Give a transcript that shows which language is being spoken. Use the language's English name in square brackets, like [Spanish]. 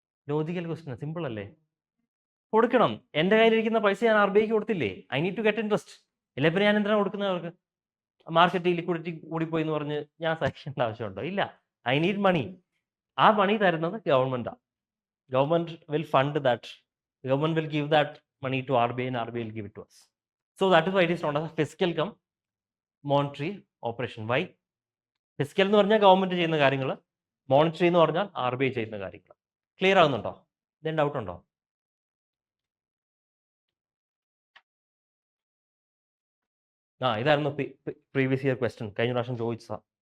[Malayalam] Logical question, simple അല്ലേ? കൊടുക്കണം. എൻ്റെ കയ്യിലിരിക്കുന്ന പൈസ ഞാൻ RBIക്ക് കൊടുത്തില്ലേ, [English] I need to get interest. [Malayalam] ഇല്ല പിന്നെ ഞാൻ എന്തിനാണ് കൊടുക്കുന്നത് അവർക്ക്? മാർക്കറ്റിൽ ലിക്വിഡിറ്റി കൂടിപ്പോയി എന്ന് പറഞ്ഞ് ഞാൻ സഹിക്കേണ്ട ആവശ്യമുണ്ടോ? ഇല്ല, [English] I need money. [Malayalam] ആ മണി തരുന്നത് ഗവൺമെന്റാണ്. [English] Government will fund that, government will give that money to RBI and RBI will give it to us. So that is why it is known as a fiscal cum monetary operation. Why? [Malayalam] Physical എന്ന് പറഞ്ഞാൽ government ചെയ്യുന്ന കാര്യങ്ങൾ, monetary എന്ന് പറഞ്ഞാൽ RBI ചെയ്യുന്ന കാര്യങ്ങൾ. Clear ആകുന്നുണ്ടോ? ഇതിന് doubt ഉണ്ടോ? ഇതായിരുന്നു പ്രീവിയസ് ഇയർ ക്വസ്റ്റ്യൻ, കഴിഞ്ഞ പ്രാവശ്യം ചോദിച്ചതാ.